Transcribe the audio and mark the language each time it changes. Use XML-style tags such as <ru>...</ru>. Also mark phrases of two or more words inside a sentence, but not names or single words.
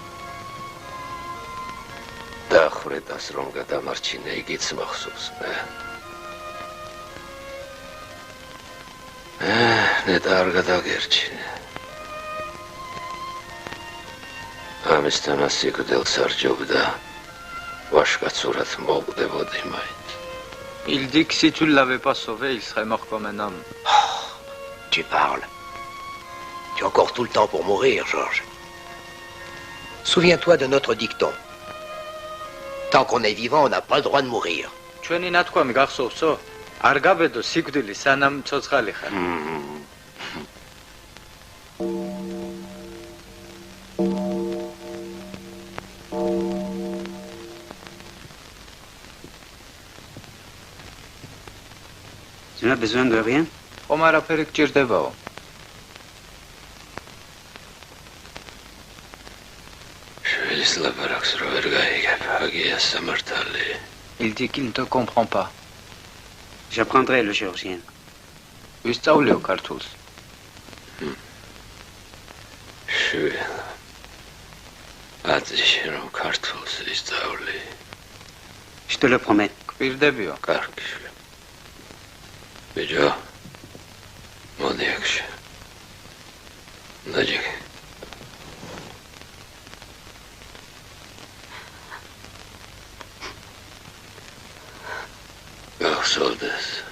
<ka>დახრეტას რომ გადამარჩინე, იგიც მახსოვს მე. ნეტა არ გადაგერჩინე. ამისთან ასიკვდილს არ ჯობდა. ვაშკაცურად მოვკვდებოდი მაინც.</ka> <fr>Il dit que si tu ne l'avais pas sauvé, il serait mort comme un homme. Tu parles. Tu as encore tout le temps pour mourir, Georges. Souviens-toi de notre dicton. Tant qu'on est vivant, on n'a pas le droit de mourir.</fr> <ka>ჩვენი ნათქვამი გახსოვსო? არ გაბედო სიკვდილი სანამ ცოცხალი ხარ.</ka> <fr>Tu n'as besoin de rien?</fr> <ka>ხომ არაფერი გჭირდებაო? შვილის ლაპარაკს რო ვერ გაიგებ, აგია სამართალი.</ka> <fr>Il dit qu'il ne te comprend pas. J'apprendrai le géorgien.</fr> <ka>ვისწავლიო ქართულს. შვილ. აწიში რომ ქართულს ისწავლი.</ka> <fr>Je te le promets.</fr> <ka>გვირდებიო. კარგი შვილ. ბიჭო. მოდი აქში. დაჯიგე. გახსოვდეს.</ka>